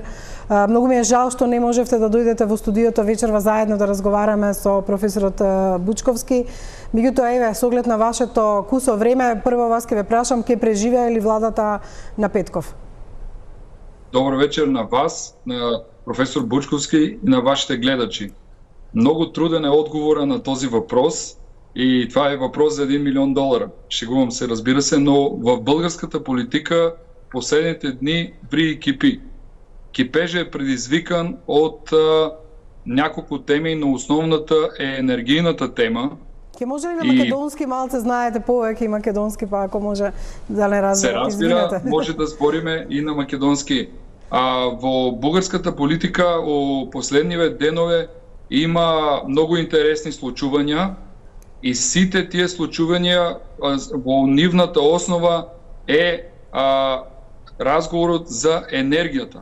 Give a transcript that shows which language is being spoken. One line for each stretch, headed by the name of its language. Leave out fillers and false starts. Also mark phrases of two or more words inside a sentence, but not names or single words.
Macedonian: Многу ми е жал што не можевте да дојдете во студиото вечерва заедно да разговараме со професорот Бучковски. Меѓутоа, еве, со оглед на вашето кусо време, прво вас ќе ве прашам, ќе преживее ли владата на Петков?
Bulgarian: Добро вечер на вас, на професор Бучковски и на вашите гледачи. Многу труден е одговора на този въпрос и това е въпрос за $1 милион. Шегувам се, разбира се, но в българската политика последните дни ври и кипи. Кипежа е предизвикан от няколко теми, но основната е енергийната тема.
Macedonian: Ке може ли на македонски малце знаете повеќе и македонски, па ако може да не разберете? Се разбира, може да збориме и на македонски. Во бугарската политика у последниве денове има многу интересни случувања и сите тие случувања во нивната основа е разговорот за енергијата.